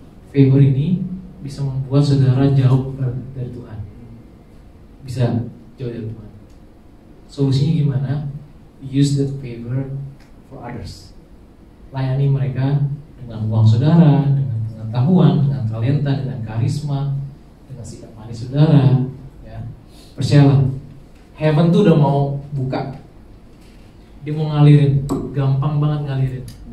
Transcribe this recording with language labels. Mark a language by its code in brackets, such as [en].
[id] Favor ini bisa membuat saudara jauh dari Tuhan. Bisa jauh dari Tuhan. Solusinya gimana? [en] Use that favor for others. [id] Layani mereka dengan uang saudara, dengan pengetahuan, dengan talenta, dengan karisma, dengan sikap manis saudara. Ya. Percayalah, heaven tuh udah mau buka. Dia mau ngalirin, gampang banget ngalirin.